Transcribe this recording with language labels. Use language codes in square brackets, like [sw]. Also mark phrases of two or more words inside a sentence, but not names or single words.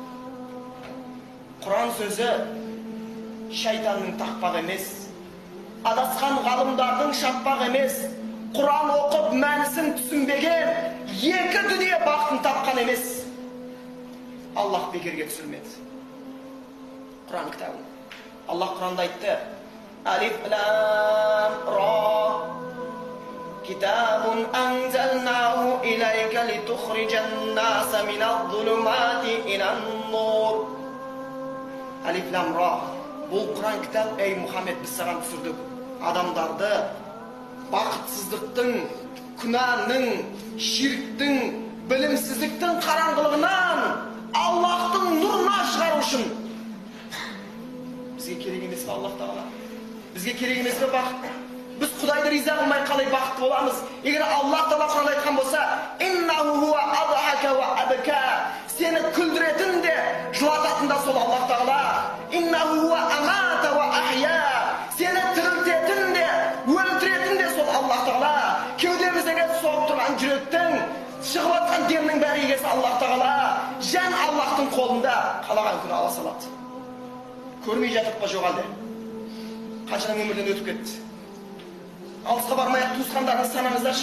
[kk] Құран сөзі шайтанның тақпағы емес, адасқан ғалымдардың шаппағы емес, Құран оқып мәнісін түсінбеген, екі дүние бақытын тапқан емес. Аллах бекерге түсірмеді Құран кітабын. Аллах Құранда айтты: [ar] "الر كتاب أنزلناه إليك لتخرج الناس من الظلمات إلى النور." الر. [kk] Бұл Құран кітап, ей Мұхаммед, біз саған түсірдік. Адамдарды бақытсыздықтың, күнәнің, ширктің, білімсіздіктің қараңғылығынан Аллахтың нұрына шығару үшін. Бізге керек емес пе Аллах Тағала? Бізге керек емес пе бақыт? Біз Құдайды риза қылмай қалай бақытты боламыз? Егер Аллах Тағала Құранда айтқан болса: [ar] "إنه هو أضحك وأبكى", [kk] сені күлдіретін де, жылататын да сол Аллах Тағала. [ar] "إنه هو أمات وأحيا", [kk] сені тірілтетін де, өлтіретін де сол Аллах Тағала. Кеудеміздегі соғып тұрған жүректің, шығып жатқан демнің бәрі егесі Аллах Тағала. Жан Аллахтың қолында, қалаған күні ала салады. Көрмей жатып па жоқ әлде? Қаншадан өмірден өтіп кетті. Алысқа бармай-ақ туысқандарыңыз санаңыздаршы.